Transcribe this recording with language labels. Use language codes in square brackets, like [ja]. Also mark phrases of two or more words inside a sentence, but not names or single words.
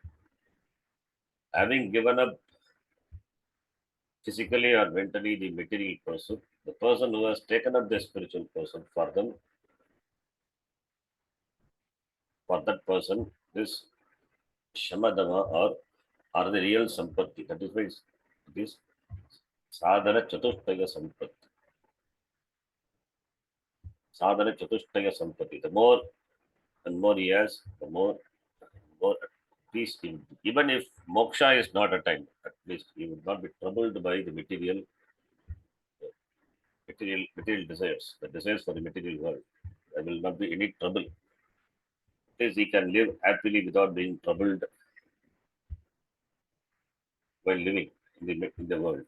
[en] Having given up physically or mentally the material person, the person who has taken up the spiritual person, for that person, this shamadama or the real sampatti. That is why it is [sa] साधन चतुष्टय सम्पत्ति. साधन चतुष्टय सम्पत्ति. [en] The more and more he has, the more at least even if moksha is not attained, at least he will not be troubled by the material desires, the desires for the material world. There will not be any trouble. Because he can live happily without being troubled while living in the world.